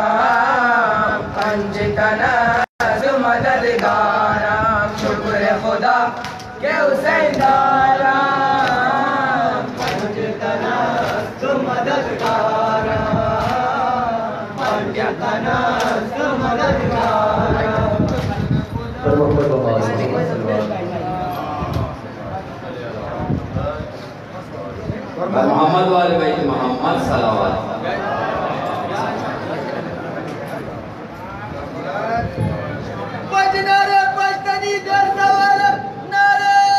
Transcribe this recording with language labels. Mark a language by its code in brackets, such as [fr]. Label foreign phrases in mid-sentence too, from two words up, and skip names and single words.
[fa] پنجتنا است مددگارا شکر خدا کہ حسین دارا پنجتنا است مددگارا پنجتنا است مددگارا [ur] محمد والے بیت محمد صلوات نعرے پشتنی کرنے والے نعرے